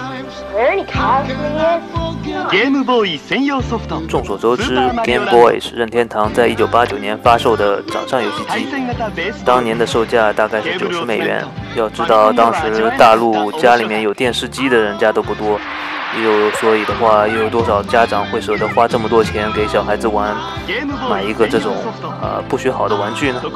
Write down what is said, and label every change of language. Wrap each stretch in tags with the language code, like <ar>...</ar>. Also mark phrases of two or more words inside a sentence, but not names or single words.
<ja>swear any cosplay is? ゲームボーイ専用ソフト。</ja> <zh>众所周知 ，Game Boy 是任天堂在1989年发售的掌上游戏机，当年的售价大概是90美元。要知道，当时大陆家里面有电视机的人家都不多，所以的话，又有多少家长会舍得花这么多钱给小孩子玩，买一个这种不学好的玩具呢？</zh>